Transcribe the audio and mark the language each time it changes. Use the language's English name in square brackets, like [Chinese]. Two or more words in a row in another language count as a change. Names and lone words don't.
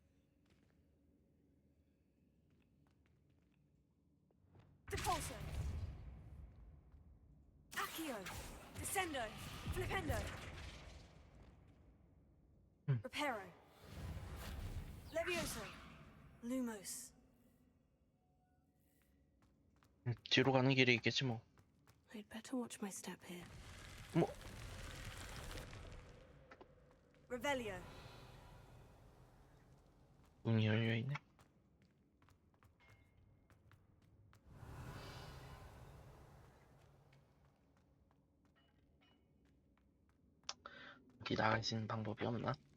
[English] Depulso. Accio. Descendo. Flipendo. Reparo. Levioso. Lumos. [Korean] 뒤로 가는 길이 있겠지 뭐. [English] I'd better watch my step here. [Korean] 뭐? [English] Revelio. [Korean] 문이 열려있네. 어디 나갈 수 있는 방법이 없나?